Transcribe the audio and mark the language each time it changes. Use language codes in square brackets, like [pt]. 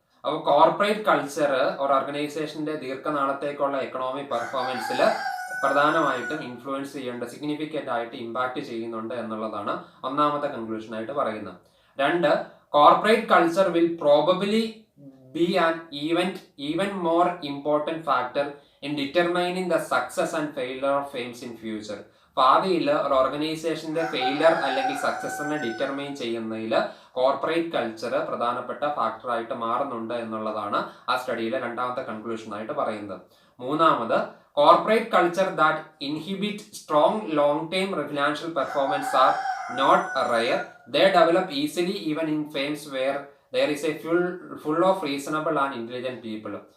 [ml] അപ്പോൾ corporate culture ഒരു ഓർഗനൈസേഷന്റെ ദീർഘനാളത്തേക്കുള്ള എക്കണോമിക് പെർഫോമൻസിൽ പ്രധാനമായിട്ടും ഇൻഫ്ലുവൻസ് ചെയ്യേണ്ട, സിഗ്നിഫിക്കൻ്റ് ആയിട്ട് ഇമ്പാക്ട് ചെയ്യുന്നുണ്ട് എന്നുള്ളതാണ് ഒന്നാമത്തെ കൺക്ലൂഷൻ ആയിട്ട് പറയുന്നത്. [en] 2, corporate culture will probably be an even more important factor in determining the success and failure of firms in future. [ml] ഭാവിയിൽ ഒരു ഓർഗനൈസേഷന്റെ ഫെയിലർ അല്ലെങ്കിൽ സക്സസിനെ ഡിറ്റർമൈൻ ചെയ്യുന്നതിൽ കോർപ്പറേറ്റ് കൾച്ചർ പ്രധാനപ്പെട്ട ഫാക്ടറായിട്ട് മാറുന്നുണ്ട് എന്നുള്ളതാണ് ആ സ്റ്റഡിയിലെ രണ്ടാമത്തെ കൺക്ലൂഷൻ ആയിട്ട് പറയുന്നത്. [en] മൂന്നാമത്, corporate culture that inhibit strong long term financial performance are not rare. They develop easily even in firms where there is a full of reasonable and intelligent people.